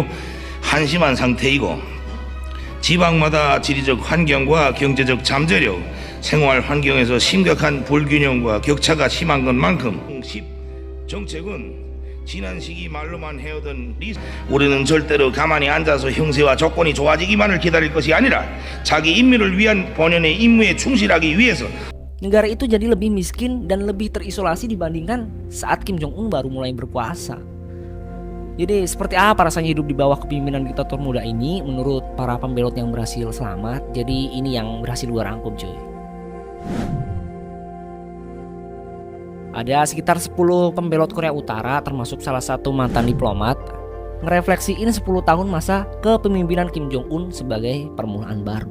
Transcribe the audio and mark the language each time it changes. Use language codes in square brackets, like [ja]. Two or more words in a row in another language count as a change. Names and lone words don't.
[ko] 한심한 상태이고 지방마다 지리적 환경과 경제적 잠재력, 생활 환경에서 심각한 불균형과 격차가 심한 것만큼 정책은 지난 시기 말로만 해오던 우리는 절대로 가만히 앉아서 형세와 조건이 좋아지기만을 기다릴 것이 아니라 자기 인민을 위한 본연의 임무에 충실하기 위해서 [id] negara itu jadi lebih miskin dan lebih terisolasi dibandingkan saat Kim Jong Un baru mulai berkuasa. Jadi seperti apa rasanya hidup di bawah kepemimpinan diktator muda ini menurut para pembelot yang berhasil selamat? Jadi ini yang berhasil gua rangkum cuy. Ada sekitar 10 pembelot Korea Utara termasuk salah satu mantan diplomat ngerefleksiin 10 tahun masa kepemimpinan Kim Jong Un sebagai permulaan baru.